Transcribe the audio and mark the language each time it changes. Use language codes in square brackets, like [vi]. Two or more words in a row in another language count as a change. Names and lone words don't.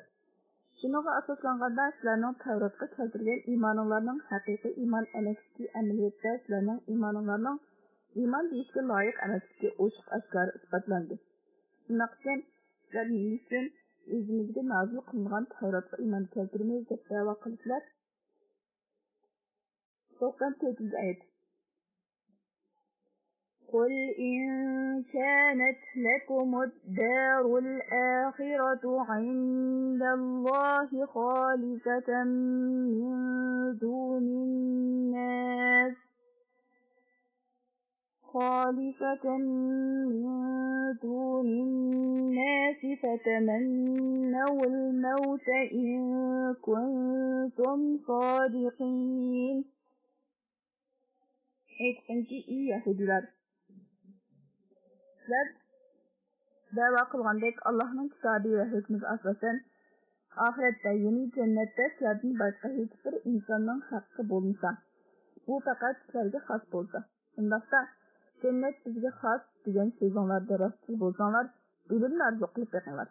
[uz] Shunga asoslanganda sizlarning Tavratga keltirgan iymoninglarning haqiqiy iymon emasligi amaliyotda sizlarning iymoninglarning iymon deyishga loyiq emasligi ochiq oshkora isbotlandi. Shundan keyin sizlar nima uchun o'zimizga nozil qilingan Tavratga iymon keltirmaymiz deb da'vo qilishlar? 94-oyat. [ar] قل إن كانت لكم الدار الآخرة عند الله خالصة من دون الناس فتمنوا الموت إن كنتم صادقين. [uz] Aytqinki, ey Yahudilar, sizlar da'vo qilgandek Allohning kitobi va hukmiga asosan oxiratda, ya'ni jannatda sizlardan boshqa hech bir insonning haqqi bo'lmasa, bu faqat sizlarga xos bo'lsa, undaqda jannat bizga xos degan so'zinglarda rostli bo'lsanglar, o'limni orzu qilib beqinglar.